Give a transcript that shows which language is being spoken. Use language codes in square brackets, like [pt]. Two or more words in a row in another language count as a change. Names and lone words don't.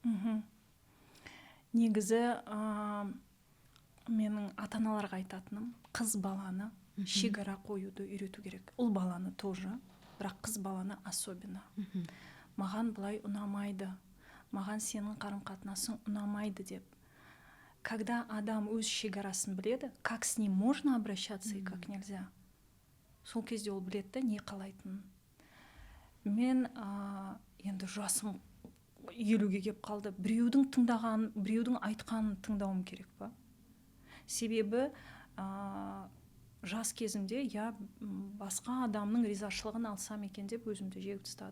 [kk] Негізі менің ата-аналарға айтатыным, қыз баланы шекара қоюды үйрету керек. Ұл баланы тоже, бірақ қыз баланы особенно. Маған бұлай ұнамайды, маған сенің қарым-қатынасың ұнамайды деп. Когда адам өз шекарасын біледі, [ru] как с ним можно обращаться и как нельзя, [kk] сол кезде ол біледі, не қалайтынын. Мен енді жасым 50-ге кеп қалды. Біреудің тыңдағанын, біреудің айтқанын тыңдауым керек па? Себебі жас кезімде басқа адамның ризашылығын алсам екен деп өзімді жегіп тастадым.